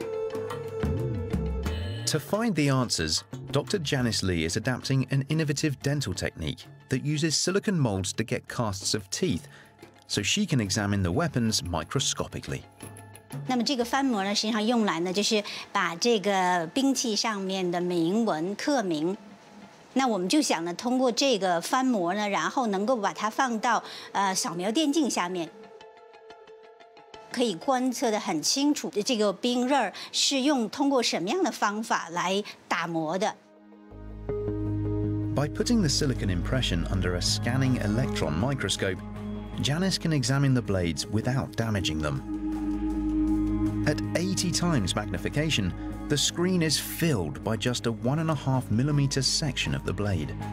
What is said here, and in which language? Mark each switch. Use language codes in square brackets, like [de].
[en] To find the answers, Dr. Janice Lee is adapting an innovative dental technique that uses silicone molds to get casts of teeth, so she can examine the weapons microscopically. [zh] 那么这个翻模呢，实际上用来呢，就是把这个兵器上面的铭文刻铭。那我们就想呢，通过这个翻模呢，然后能够把它放到扫描电镜下面，可以观测得很清楚，这个兵刃是通过什么样的方法来打磨的。 [en] By putting the silicon impression under a scanning electron microscope, Janice can examine the blades without damaging them. At 80 times magnification, the screen is filled by just a 1.5mm section of the blade.